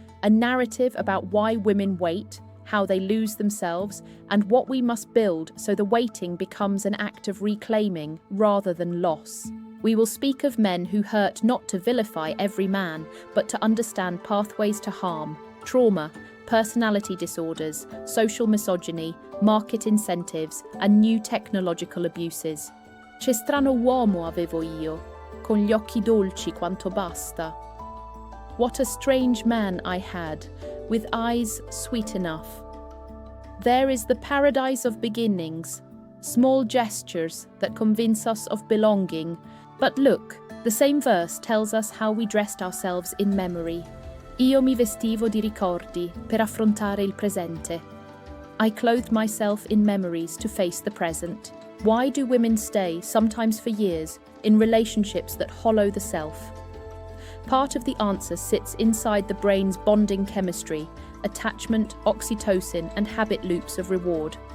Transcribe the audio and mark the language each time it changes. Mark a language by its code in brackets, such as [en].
[en] A narrative about why women wait, how they lose themselves, and what we must build so the waiting becomes an act of reclaiming rather than loss. We will speak of men who hurt not to vilify every man, but to understand pathways to harm, trauma, personality disorders, social misogyny, market incentives, and new technological abuses. [it] Che strano uomo avevo io, con gli occhi dolci quanto basta. [en] What a strange man I had, with eyes sweet enough. There is the paradise of beginnings, small gestures that convince us of belonging. But look, the same verse tells us how we dressed ourselves in memory. [it] Io mi vestivo di ricordi per affrontare il presente. [en] I clothed myself in memories to face the present. Why do women stay, sometimes for years, in relationships that hollow the self? Part of the answer sits inside the brain's bonding chemistry, attachment, oxytocin, and habit loops of reward.